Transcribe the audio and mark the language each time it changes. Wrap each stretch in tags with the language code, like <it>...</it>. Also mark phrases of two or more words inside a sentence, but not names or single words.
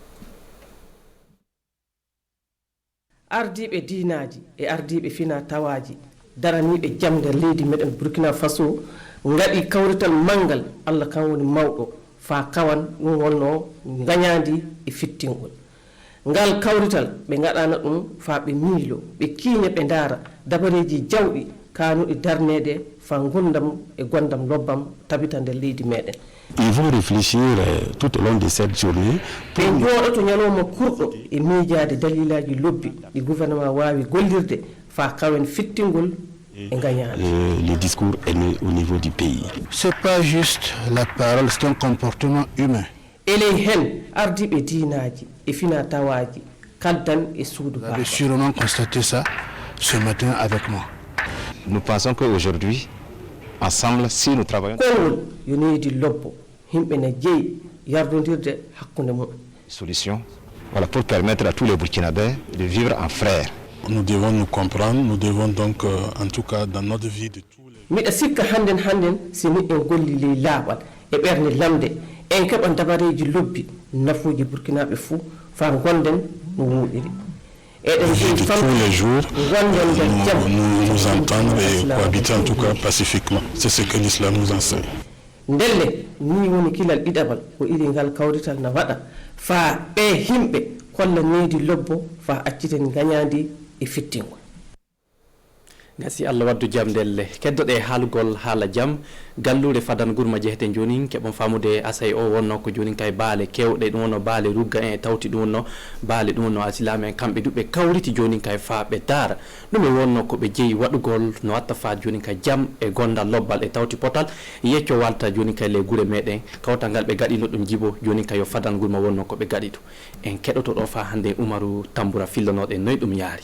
<ff>ardiɓe dinaji e ardiɓe fina tawaji daraniɓe jam nder leydi meɗen Burkina Faso gaɗi kawrital mangal Allah kan woni mawɗo fa kawan ɗum wonno gañadi e fittingol ngal kawrital ɓe gaɗana ɗum fa ɓe miilo ɓe kiiña ɓe daara dabareji jawɗi kanuɗi darnede fa gurdam e gondam lobbam tabita nder leydi meɗen.</ff> <fr>Ils vont réfléchir tout au long de cette journée.</fr> <ff>ɓe jooɗoto ñalowma kurɗo e miijade dalilaji lobbi ɗi gouvernement wawi gollirde fa kawen fittingol e gañade.</ff> <fr>Le discours est né au niveau du pays. C'est pas juste la parole, c'est un comportement humain.</fr> <ff>eley hen ardiɓe diinaji e fina tawaji kaddan e suudu</ff> <fr>Vous avez sûrement constaté ça ce matin avec moi. Nous pensons qu'aujourd'hui, ensemble, si nous travaillons...</fr> <ff>Kongol yo needi lobbo himɓe ne jeeyi yardodirde hakkunde mum.</ff> <fr>Solution, voilà, pour permettre à tous les Burkinabés de vivre en frères. Nous devons nous comprendre, nous devons donc, en tout cas dans notre vie de tous les...</fr> <ff>miɗa sikka hannden si miɗen golli ley laaɓal e ɓernde lamde en keɓan dabareji lobbi nafuuji burkinaɓe fuu fa gonden no wuuɗiri</ff> <fr>Tous les jours, nous entendre et cohabiter en tout cas pacifiquement. C'est ce que l'islam nous enseigne.</fr> <ff>ndelle ni woni kilal ɗiɗaɓal ko iri ngal kawrital na waɗa fa ɓe himɓe kolla needi lobbo fa acciten gañadi e fittingol. gasi Allah waddu jam delle keddoɗe haalugol haala jam gallure fadan gurma jeheten joni keɓon famude asay o wonno ko joni kay baale kewɗe ɗum wonno baale rugga en tawti ɗum wonno baale ɗum wonno asilama en kamɓe duɓe kawriti joni kay fa ɓe daara ɗum e wonno ko ɓe jeeyi waɗugol no watta fa joni kay jam e gondal lobbal e tawti potal yecco walta joni kay le gure meɗen kawtal ngal ɓe gaɗino ɗum jibo joni kay yo fadan gurma wonno ko ɓe gaɗi ɗum en keɗoto ɗo fa hande Umaru Tamboura fillanoɗe noy ɗum yaari.</ff>